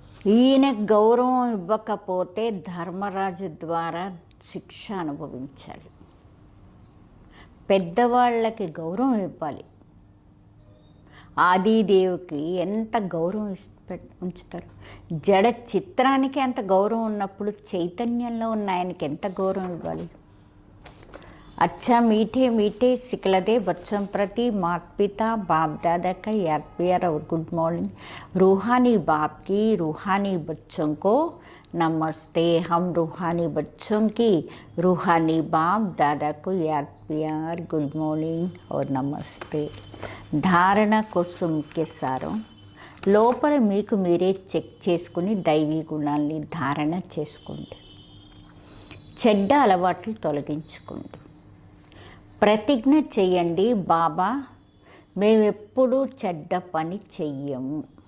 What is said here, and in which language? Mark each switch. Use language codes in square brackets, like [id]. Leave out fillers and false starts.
[te] ఈయన గౌరవం ఇవ్వకపోతే ధర్మరాజు ద్వారా శిక్ష అనుభవించాలి. పెద్దవాళ్ళకి గౌరవం ఇవ్వాలి. ఆదిదేవికి ఎంత గౌరవం ఉంచుతారు. జడ చిత్రానికి అంత గౌరవం ఉన్నప్పుడు చైతన్యంలో ఉన్న ఆయనకి ఎంత గౌరవం ఇవ్వాలి? [hi] अच्छा मीठे मीठे सिकलदे बच्चों प्रति माता पिता बाप दादा का याद प्यार और गुड मॉर्निंग। रूहानी बाप की रूहानी बच्चों को नमस्ते। हम रूहानी बच्चों की रूहानी बाप दादा को याद प्यार गुड मॉर्निंग और नमस्ते। [te] ధారణ కోసం ముఖ్య సారం లోపల మీకు మీరే చెక్ చేసుకుని దైవీ గుణాల్ని ధారణ చేసుకోండి. చెడ్డ అలవాట్లు తొలగించుకోండి. ప్రతిజ్ఞ చేయండి, బాబా మేమెప్పుడూ చెడ్డ పని చెయ్యము.